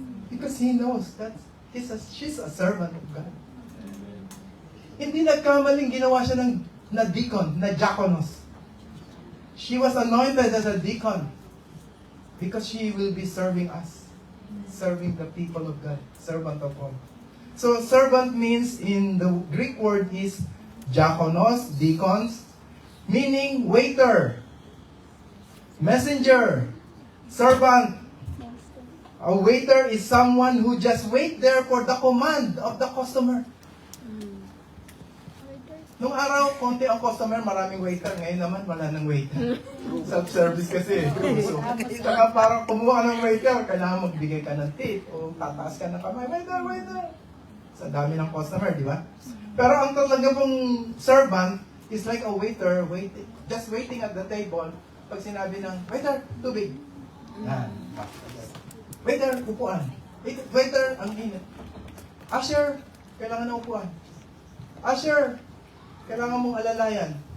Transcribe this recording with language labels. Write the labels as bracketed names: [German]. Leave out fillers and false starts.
[English] Because He knows that she's a servant of God. [Filipino] Hindi nagkamaling ginawa siya na deacon, na diakonos. [English] She was anointed as a deacon because she will be serving us, serving the people of God, servant of all. So servant means in the Greek word is diakonos, deacons, meaning waiter, messenger, servant. A waiter is someone who just wait there for the command of the customer. [Filipino] Nung araw, konti ang customer, maraming waiter. Ngayon naman, wala nang waiter. Self-service kasi. So, saka parang kumuha ng waiter, kailangan magbigay ka ng tip o tataas ka ng kamay. Waiter, waiter! Sa dami ng customer, di ba? Pero ang talaga pong [English] servant is like a waiter, just waiting at the table. [Filipino] Pag sinabi ng, waiter, tubig. Yan. Waiter, upuan. Waiter, ang init. Usher, kailangan ng upuan. Usher, kailangan mong alalayan.